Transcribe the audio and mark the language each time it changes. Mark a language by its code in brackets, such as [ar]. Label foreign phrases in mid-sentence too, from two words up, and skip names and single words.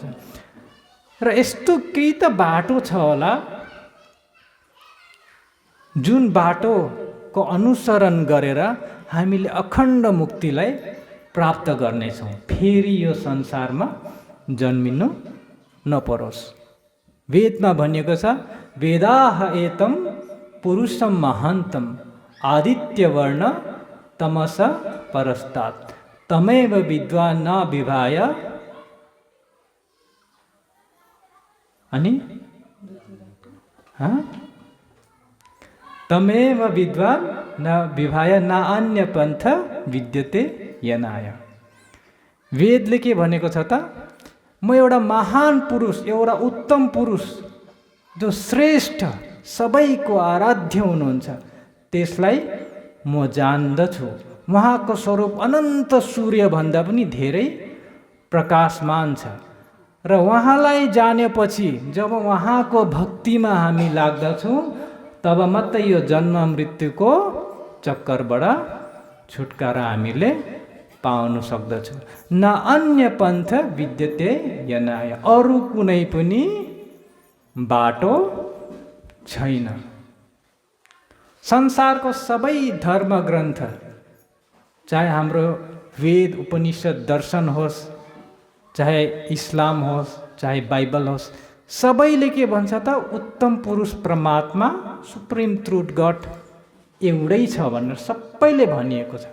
[ne] र यस्तो केही त बाटो छ होला जुन बाटोको अनुसरण गरेर हामीले अखण्ड मुक्तिलाई प्राप्त गर्नेछौँ, फेरि यो संसारमा जन्मिनु नपरोस्। वेदमा भनिएको छ, [sa] वेदाह एतम पुरुषम महान्तम आदित्यवर्ण तमस परस्तात् तमेव विद्वान न विभाय। अनि तमेव विद्वान न विभाय न अन्य पन्थ विद्यते यनाय। [ne] वेदले के भनेको छ त, म एउटा महान पुरुष, एउटा उत्तम पुरुष जो श्रेष्ठ सबैको आराध्य हुनुहुन्छ, त्यसलाई म जान्दछु। उहाँको स्वरूप अनन्त सूर्यभन्दा पनि धेरै प्रकाशमान छ। र उहाँलाई जानेपछि जब उहाँको भक्तिमा हामी लाग्दछौँ तब मात्रै यो जन्म मृत्युको चक्करबाट छुटकारा हामीले पाउन सक्दछौँ। [sa] न अन्य पन्थ विद्यते यनाय, [ne] अरू कुनै पनि बाटो छैन। संसारको सबै धर्म ग्रन्थ, चाहे हाम्रो वेद उपनिषद दर्शन होस्, चाहे इस्लाम होस्, चाहे बाइबल होस्, सबैले के भन्छ त, उत्तम पुरुष परमात्मा [en] supreme truth God [ne] एउटै छ भनेर सबैले भनिएको छ।